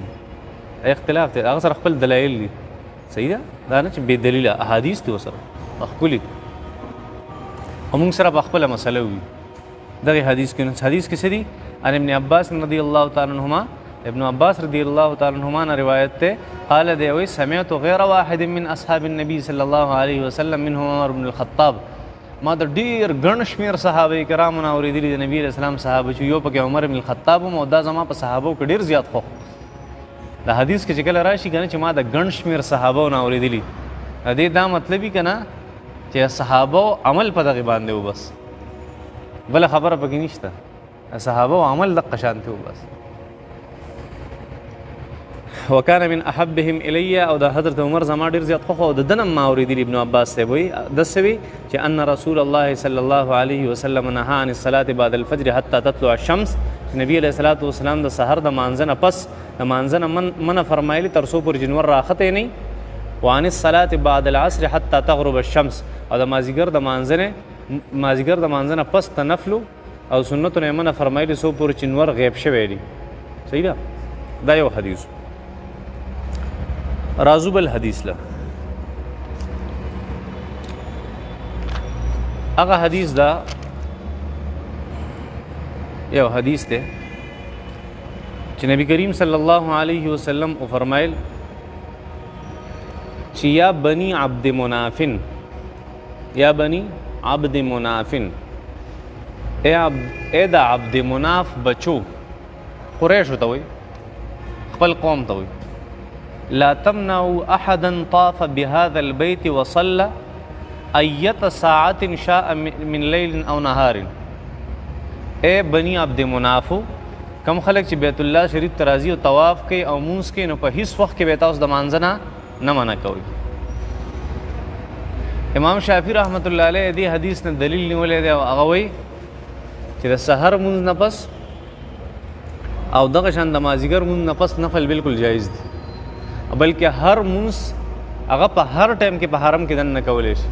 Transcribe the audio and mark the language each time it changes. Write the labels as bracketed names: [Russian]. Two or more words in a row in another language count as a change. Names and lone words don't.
[Pashto] اختلاف دی، هغه سره خپل دلایل دي. صحیح ده، دا نه چې بې دلیله احادیث دي ورسره ښکلي دي او موږ سره په خپله مسله وي. دغه حدیث کې څه دي؟ [Arabic] عن ابن عباس رضی الله تعالی عنهما، ابن عباس رضی الله تعالی عنهما [Pashto] نه روایت ده، [Arabic] قال [Pashto] دی وی [Arabic] سمعت غیر واحد من اصحاب النبي صلی الله علیه وسلم منهم عمر بن الخطاب. [Pashto] ما د ډیر ګڼ شمېر صحابه کرامو نه اورېدلي د نبي [Arabic] علیه السلام [Pashto] صحابه چې یو پکې عمر بن الخطاب هم، او دا زما په صحابو کې ډېر زیات خوښ. د حدیث کې چې کله راشي که نه چې ما د ګڼ شمېر صحابو نه اورېدلي، د دې دا مطلب وي که نه چې صحابو عمل په دغې باندې و، بس بله خبره پکې نشته. صحابو عمل دقه شانتې و بس. [Arabic] وکان من احبهم الی، [Pashto] او د حضرت عمر زما ډیر زیات خوښ او د دنم ما اورېدلي. [Arabic] ابن عباس [Pashto] صاحب وایي داسې وي چې [Arabic] ان رسول الله صلی الله علیه وسلم نهى عن الصلاة بعد الفجر حتى تطلع الشمس، [Pashto] چې نبی [Arabic] علیه الصلاة والسلام [Pashto] د سحر د مانځه نه پس د مانځه نه منع فرمایلي تر څو پورې چې نور راختې نه، [Arabic] وعن الصلاة بعد العصر حتى تغرب الشمس، [Pashto] او د مازدیګر د مانځه نه پس د نفلو او سنتو نه منع فرمایلي څو پورې چې نور غیب شوی دي. صحیح ده، دا یو حدیث. رازو بل حدیث له هغه حدیث دا یو حدیث دی چې نبی کریم [Arabic] صلی الله علیه وسلم [Pashto] فرمایل چې یا بنی عبد منافن، یا بنی عبد منافن، اے دا عبد مناف بچو، قریشو ته وایي، خپل قوم ته وایي، [Arabic] لا تمنعوا احدا طاف بهذا البيت وصلى اية ساعة شاء من ليل او نهار. [Pashto] اے بنی عبد منافو، کم خلق چې بیت الله شریف ترازی او طواف کوي او مونږ کوي، نو په هیڅ وخت کې به تاسو د مانځه نه منع کوئ. امام شافعي رحمت الله علیه دې حدیث نه دلیل نیولی دی او هغه وایي چې د سحر مونځ نه پس او دغه شان د مازدیګر مونځ نه پس نفل بالکل جایز دی، بلکې هر مونځ هغه په هر ټایم کې په حرم کې دننه کولی شي.